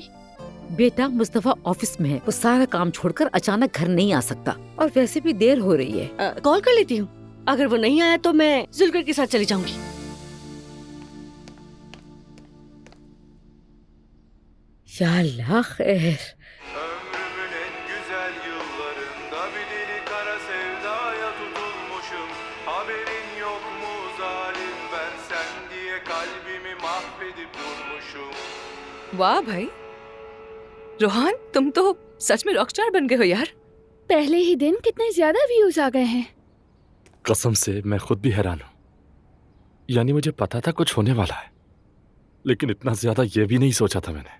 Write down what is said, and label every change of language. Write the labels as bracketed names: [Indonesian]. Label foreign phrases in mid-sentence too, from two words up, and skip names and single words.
[Hindi] बेटा, मुस्तफा ऑफिस में है, वो सारा काम छोड़कर अचानक घर नहीं आ सकता, और वैसे भी देर हो रही है। कॉल कर लेती हूँ। अगर वो नहीं आया तो मैं जुल्कर के साथ चली जाऊंगी। या अल्लाह खैर। [Turkish] Ömrümün en güzel yıllarında bir deli kara sevdaya tutulmuşum. Haberin yok mu zalim, ben sen diye kalbimi mahvedip durmuşum. [Hindi] वाह भाई, रोहान तुम तो सच में रॉकस्टार बन गए हो यार। पहले ही दिन कितने ज्यादा व्यूज आ गए हैं। कसम से मैं खुद भी हैरान हूँ। यानी मुझे पता था कुछ होने वाला है, लेकिन इतना ज्यादा ये भी नहीं सोचा था मैंने।